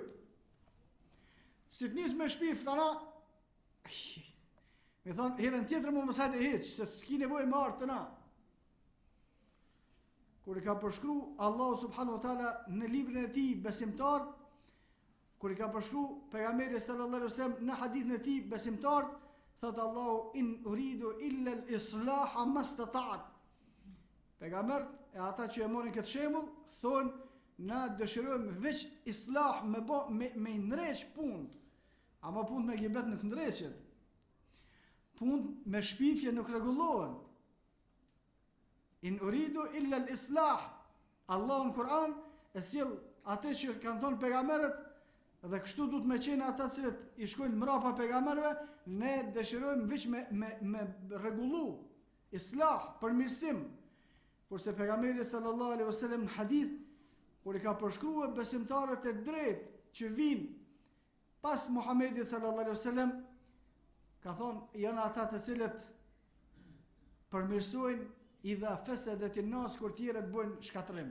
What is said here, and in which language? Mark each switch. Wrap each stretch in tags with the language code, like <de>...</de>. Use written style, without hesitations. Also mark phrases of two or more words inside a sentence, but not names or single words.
<sq>Si t'nis me shpif tana, me thonë, herën tjetër mu mësajt e heq, se s'ki nevoj me artë të na. Kur i ka përshkru Allah</sq> <ar>سبحانه وتعالى</ar> <sq>në librin e tij besimtar, kur i ka përshkru pejgamberi</sq> <ar>صلى الله عليه وسلم</ar> <sq>në hadithin e tij besimtar, thot Allahu</sq> <ar>إن أريد إلا الإصلاح ما استطعت.</ar> <sq>Pejgambert e ata që e morin këtë shembull thonë na dëshirojmë veç islah me ndreq punë. Ama punë me gibet nuk ndreqet. Punë me shpifje nuk rregullohen.</sq> <ar>إن أريد إلا الإصلاح.</ar> <sq>Allahu në Kur'an e sjell atë që kanë thonë pejgamberët, dhe kështu duhet me qenë ata cilët i shkojnë mrapa pejgamberëve, ne dëshirojmë veç me rregullu islah, përmirësim. Kurse pejgamberi</sq> <ar>صلى الله عليه وسلم</ar> <sq>në hadith, kur i ka përshkruar besimtarët e drejtë që vinë pas Muhamedit</sq> <ar>صلى الله عليه وسلم,</ar> <sq>ka thonë janë ata të cilët përmirësojnë</sq> <ar>إذا فسد الناس,</ar> <sq>kur tjerët bojnë shkatrim.</sq>